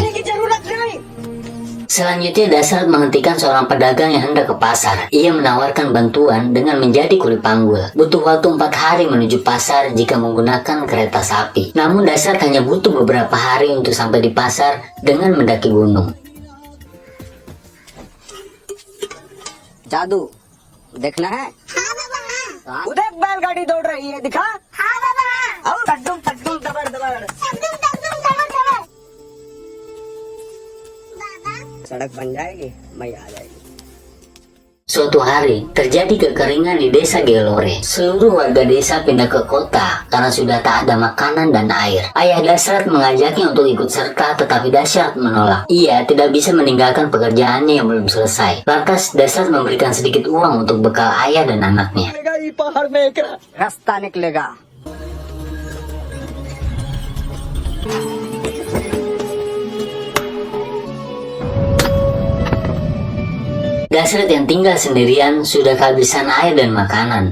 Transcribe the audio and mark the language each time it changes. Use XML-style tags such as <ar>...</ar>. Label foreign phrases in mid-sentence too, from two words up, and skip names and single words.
<id>Selanjutnya Dasrat menghentikan seorang pedagang yang hendak ke pasar. Ia menawarkan bantuan dengan menjadi kuli panggul. Butuh waktu 4 hari menuju pasar jika menggunakan kereta sapi. Namun Dasrat hanya butuh beberapa hari untuk sampai di pasar dengan mendaki gunung.</id> <hi>जादू देखना है? हाँ बाबा। उधर बैलगाड़ी दौड़ रही है, दिखा? हाँ बाबा। और टड्डुम टड्डुम दबड़ दबड़। टड्डुम टड्डुम दबड़ दबड़। बाबा। सड़क बन जाएगी, मैं आ जाएगी.</hi> <id>Suatu hari, terjadi kekeringan di desa Gelore. Seluruh warga desa pindah ke kota karena sudah tak ada makanan dan air. Ayah Dasrat mengajaknya untuk ikut serta, tetapi Dasrat menolak. Ia tidak bisa meninggalkan pekerjaannya yang belum selesai. Lantas Dasrat memberikan sedikit uang untuk bekal ayah dan anaknya.</id> <hi>रास्ता निकलेगा.</hi> <id>Dasrat yang tinggal sendirian sudah kehabisan air dan makanan.</id>